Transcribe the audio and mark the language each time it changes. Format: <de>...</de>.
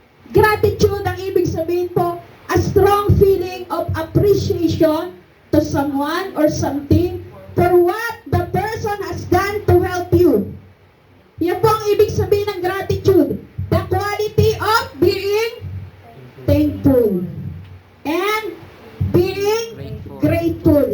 <en>Gratitude,</en> <tl>ang ibig sabihin po,</tl> <en>a strong feeling of appreciation to someone or something for what the person has done to help you.</en> <tl>Yan po ang ibig sabihin ng gratitude.</tl> <en>The quality of being thankful and being grateful.</en>